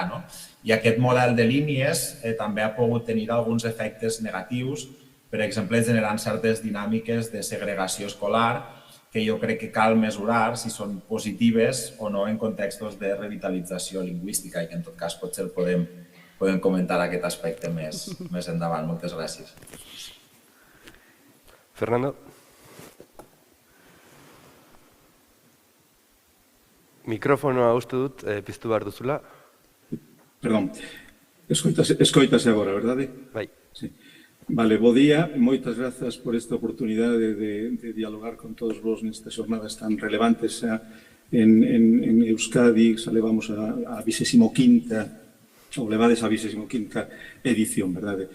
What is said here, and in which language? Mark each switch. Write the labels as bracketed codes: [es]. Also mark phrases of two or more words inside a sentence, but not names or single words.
[ca] I aquest model de línies també ha pogut tenir alguns efectes negatius, per exemple, generant certes dinàmiques de segregació escolar que jo crec que cal mesurar si són positives o no en contextos de revitalització lingüística i que en tot cas potser podem comentar aquest aspecte més endavant. Moltes gràcies. Fernando. [eu] Mikrofonoa uste dut, piztu behar duzula. [gl] Perdón. Escoítase agora, verdade? [eu] Bai. [gl] Sí. Vale, bo día. Moitas grazas por esta oportunidade de dialogar con todos vos nestas xornadas tan relevantes en Euskadi. Xa levamos a 25ª ou levades a 25ª edición, verdade?